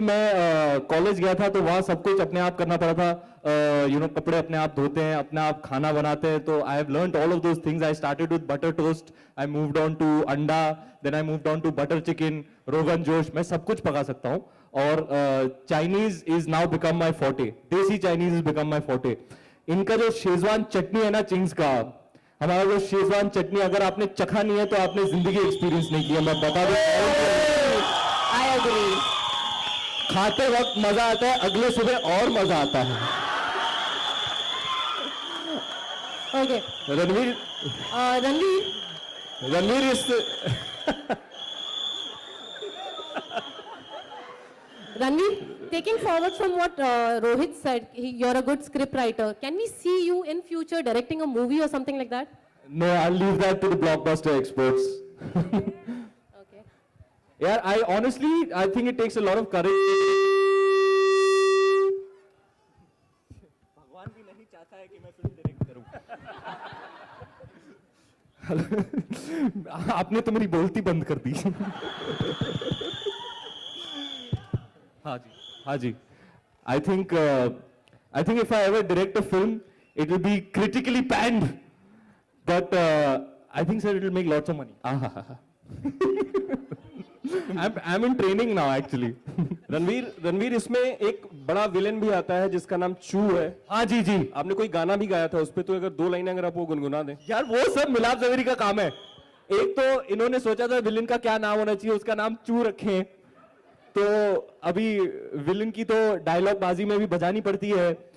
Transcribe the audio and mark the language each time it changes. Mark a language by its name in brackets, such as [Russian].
[Hindi] मैं कॉलेज गया था तो वहाँ सब कुछ अपने आप करना पड़ा था। कपड़े अपने आप धोते हैं, अपने आप खाना बनाते हैं। [English] तो I have learned all of those things. I started with butter toast. I moved on to anda. Then I moved on to butter chicken, rogan josh. [Hindi] मैं सब कुछ पका सकता हूँ। [English] और Chinese is now become my forte. Desi Chinese has become my forte. [Hindi] इनका जो शेजवान चटनी है ना चिंग्स का, हमारा जो शेजवान चटनी अगर आपने चखा नहीं है तो आपने जिंदगी एक्सपीरियंस नहीं किया। मैं बता दूं, [English] I agree. [Hindi] खाते वक्त मजा आता है, अगले सुबह और मजा आता है। [English] Okay. [Hindi] रणवीर, [English] Ranveer, [Hindi] रणवीर इस [English] Ranveer, taking forward from what Rohit said, you're a good script writer. Can we see you in future directing a movie or something like that? No, I'll leave that to the blockbuster experts. Okay. Yeah, I think it takes a lot of courage. [Hindi] भगवान भी नहीं चाहता है कि मैं film direct करूं। आपने तो मेरी बोलती बंद कर दी। हाँ जी। [English] I think if I ever direct a film, it will be critically panned, but I think sir it will make lots of money. I'm in training now actually. [Hindi] Ranveer इसमें एक बड़ा विलेन भी आता है जिसका नाम चू है। हाँ जी जी आपने कोई गाना भी गाया था उस पे, तो अगर 2 लाइनें अगर आप वो गुनगुना दें। यार वो सब मिलाप जवेरी का काम है। एक तो इन्होंने सोचा था विलन का क्या नाम होना चाहिए, उसका नाम चू रखें। तो अभी विलन की तो डायलॉग बाजी में भी बजानी पड़ती है।